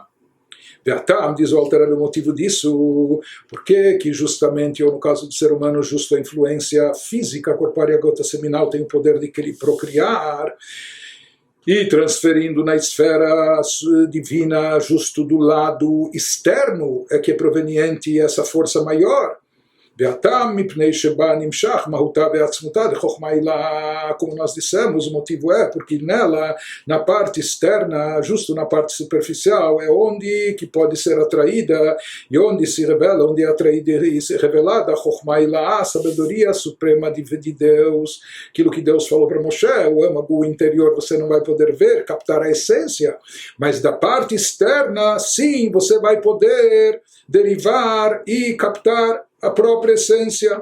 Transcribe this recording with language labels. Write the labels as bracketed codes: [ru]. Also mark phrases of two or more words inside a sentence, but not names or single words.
[pt] Beatam, diz o Alter Rebbe, o motivo disso, porque que justamente, ou no caso do ser humano, justo a influência física, corpórea, gota seminal, tem o poder de procriar, e transferindo na esfera divina, justo do lado externo, é que é proveniente essa força maior. [he] בעתם מפני שבא נמשך מהותה בעצמותה דחכמה עילאה, [pt] como nós dissemos, o motivo é porque nela, na parte externa, justo na parte superficial, é onde que pode ser atraída e onde se revela, onde é atraída e se revelada a [he] חכמה עילאה, [pt] a sabedoria suprema de Deus, aquilo que Deus falou para Moshe, o âmago interior você não vai poder ver, captar a essência, mas da parte externa, sim, você vai poder derivar e captar a própria essência.